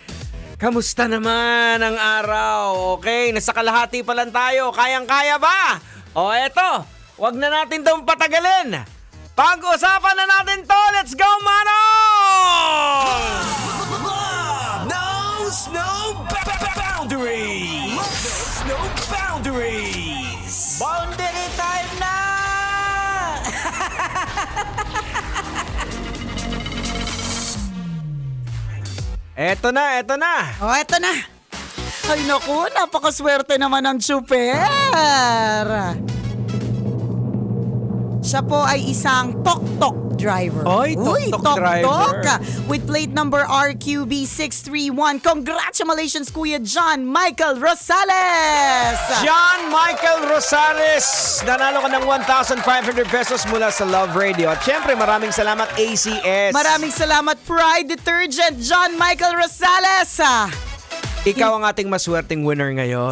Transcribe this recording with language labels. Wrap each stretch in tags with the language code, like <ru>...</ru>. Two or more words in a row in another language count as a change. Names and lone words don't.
<tl>Kamusta naman ang araw? Okay, nasa kalahati pa lang tayo. Kayang-kaya ba? O eto, wag na natin itong patagalin. Pag-usapan na natin to.</tl> <en>Let's go,</en> <tl>Manong!</tl> <en>No boundaries! No boundaries! Boundary time</en> <tl>na! Eto na, eto na. Oh, eto na. Ay naku, napakaswerte naman ng super. Siya po ay isang tok-tok driver. Oy, tok-tok driver.</tl> <en>With plate number RQB631.</en> <tl>Congratulations, Kuya John Michael Rosales! John Michael Rosales, nanalo ka ng 1,500 pesos mula sa Love Radio. At syempre, maraming salamat ACS. Maraming salamat Pride Detergent, John Michael Rosales! Ikaw ang ating maswerteng winner ngayon.</tl>